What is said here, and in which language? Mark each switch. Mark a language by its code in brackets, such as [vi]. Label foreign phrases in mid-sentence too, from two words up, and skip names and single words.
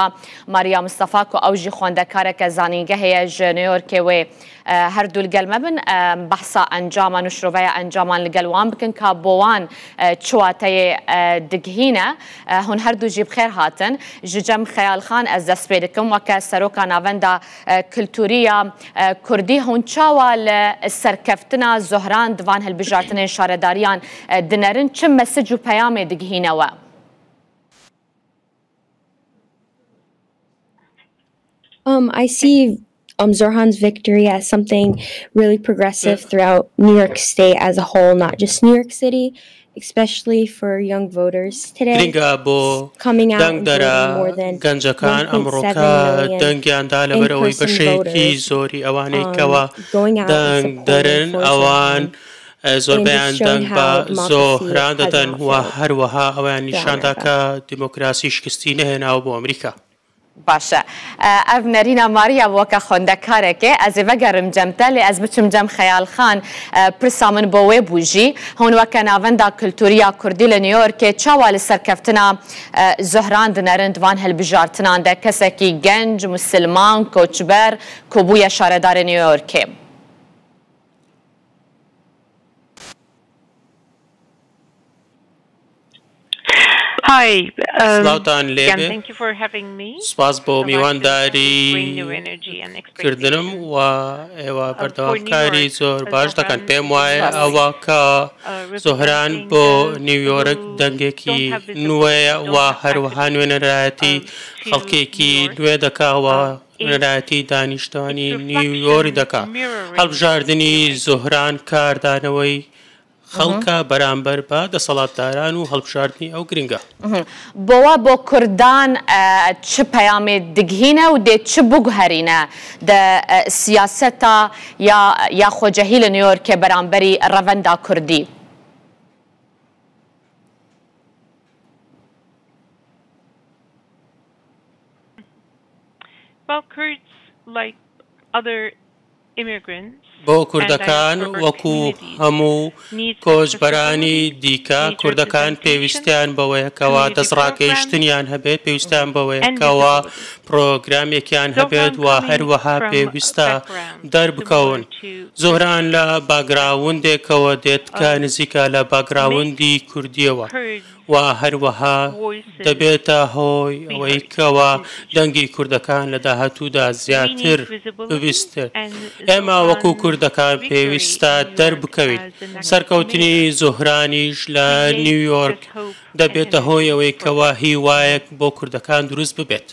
[ku] ماریا مستەفا و ئەوژی خوێندەکارێکە زانینگە هەیە ژ نیویۆرکێ وێ هەردوو گەلمە بن بەحسا ئەنجامان و شرۆڤەیە ئەنجامان لەگەڵوان بکن کە بۆوان چواتەیە دگهینە هون هەردوو جی بخێر هاتن جەم خەیاڵخان ئەس دەست پێ دەکەم وەکە سەرۆکا ناوەندا کلتوریە کوردی هەونچاوە لە سەرکەفتنا زۆهران دوان هەلبژارتنên شارەداریان دنەرن چ مەسج و پەیامێ دگهینەوە؟ [en] I see Zohrann's victory as something really progressive throughout New York State as a whole, not just New York City, especially for young voters today. Coming out and voting more than 1.7 million in-person voters, going out and supporting Forza. [ckb] زۆربیان دەنگ بە زۆهران دەدەن و هەروەها ئەویان نیشاندا کە دیموکراسی شکستی نەهێناوە بۆ ئەمریکا. [ku] باشە ئەv نەرینە ماریا وەکە خوێندەکارێکێ ئەز ێ vەگەڕم جەمتە لێ ئەز بچم جەم خەیاڵخان پرسا من بۆ وێ بوژی هەون وەکە ناوەندا کلتوریە کوردی لە نیویۆرکێ چاوا لە سەرکەفتنا زۆهران دنەرن دوان هەلبژارتنان دە کەسێکی گەنج موسلمان کۆچبەر کۆبوویە شارەدارە نیویۆرکێ. [en] Hi, thank you for having me. [ckb] سپاس بۆ میوانداری کردنم و ئێوە بەردەوامکاری زۆر باش دەکەن پێم وایە ئەوە کە زۆهران بۆ نیویۆرک دەنگێکی نوێیە و هەروەها نوێنەرایەتی خەڵکێکی نوێ دەکاوە نوێنەرایەتی دانیشتوانی نیویۆری دەکا هەڵبژاردننی زۆهران کاردانەوەی خەڵکە بەرامبەر بە دەسەڵاتداران و هەڵبژاردننی ئەو گرنگە [ku] بۆوە بۆ کوردان چ پەیامێ دگهینە و دێ چ بگوهرینە دە سیاسەتا یا خۆجەهی لە نیویۆرکێ بەرامبەری ڕەڤەندا کوردی. [en] Well, Kurds, like other immigrants, [ckb] بۆ کوردەکان وەکو هەموو کۆچبەرانی دیکە کوردەکان پێویستیان بەوەیەکەوە دەسڕاکێشتنیان هەبێت پێویستیان بەوەیەکەوە پرۆگرامێکیان هەبێت و هەروەها پێویستە دەربکەون زۆران لە باگراوندێکەوە دێت کە نزیکە لە باگراوندی کوردیەوە و هەروەها دەبێتە هۆی ئەوەی کەوە دەنگی کوردەکان لە داهاتوودا زیاتر ببیستێت ئێمە وەکو کوردەکان پێویستە دەربکەوین سەرکەوتنی زۆهرانیش لە نیویۆرک دەبێتە هۆی ئەوەی کەوە هیوایەک بۆ کوردەکان دروست ببێت.